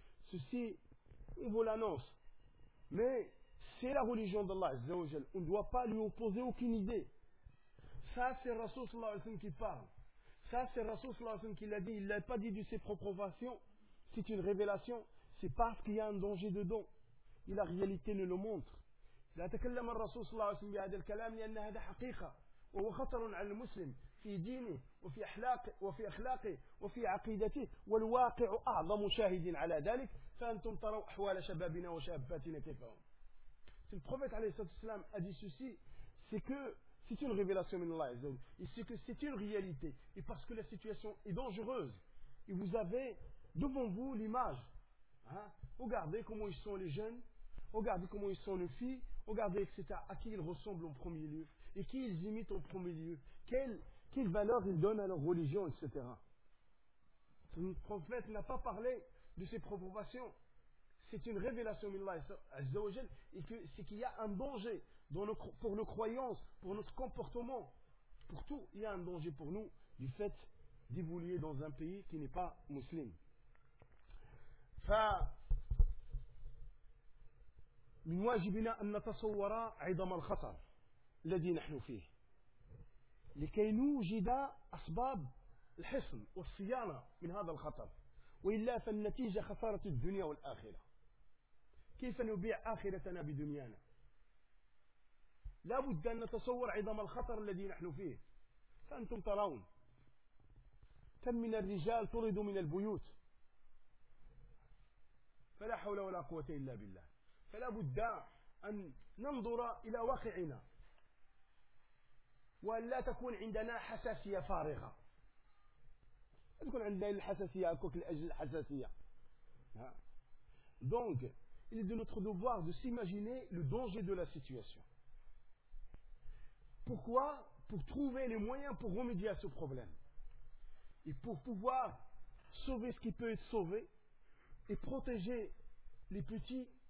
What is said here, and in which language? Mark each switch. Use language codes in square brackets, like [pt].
[fr] Ceci, on vous l'annonce. Mais c'est la religion d'Allah, Azza wa Jal. On ne doit pas lui opposer aucune idée. Ça, c'est Rasoul sallallahu alayhi wa sallam qui parle. Ça, c'est Rasoul sallallahu alayhi wa sallam qui l'a dit. Il ne l'a pas dit de ses propres fassions. C'est une révélation. C'est parce qu'il y a un danger dedans. Et la réalité nous le montre. [ar] لا تكلم الرسول صلى الله عليه وسلم بهذا الكلام لأن هذا حقيقة وهو خطر على المسلم في دينه وفي أخلاقه وفي أخلاقه وفي عقيدته، والواقع أعظم شاهد على ذلك. فأنتم تروا أحوال شبابنا وشاباتنا كيف هم. [fr] le prophète [ar] عليه الصلاة والسلام [fr] a dit ceci, c'est que c'est une révélation [ar] من الله عز وجل, [fr] et c'est que c'est une réalité, et parce que la situation est dangereuse, et vous avez devant vous l'image, hein? Regardez comment ils sont les jeunes, regardez comment ils sont les filles, regardez, etc. À qui ils ressemblent en premier lieu et qui ils imitent en premier lieu, quelle valeur ils donnent à leur religion, etc. Le prophète n'a pas parlé de ses propres passions. C'est une révélation d'Allah Azza wa Jal, et que c'est qu'il y a un danger dans nos, pour nos croyances, pour notre comportement, pour tout, il y a un danger pour nous du fait d'évoluer dans un pays qui n'est pas musulman. [ar] من واجبنا أن نتصور عظم الخطر الذي نحن فيه لكي نوجد أسباب الحصن والصيانة من هذا الخطر، وإلا فالنتيجة خسارة الدنيا والآخرة. كيف نبيع آخرتنا بدنيانا؟ لا بد أن نتصور عظم الخطر الذي نحن فيه. فأنتم ترون كم من الرجال طردوا من البيوت، فلا حول ولا قوة إلا بالله. فلا بد أن ننظر إلى واقعنا وأن لا تكون عندنا حساسية فارغة. لا تكون عندنا الحساسية كوك لأجل الحساسية. [fr] Donc, il est de notre devoir de s'imaginer le danger de la situation. Pourquoi? Pour trouver les moyens pour remédier à ce problème et pour pouvoir sauver ce qui peut être sauvé et protéger les petits.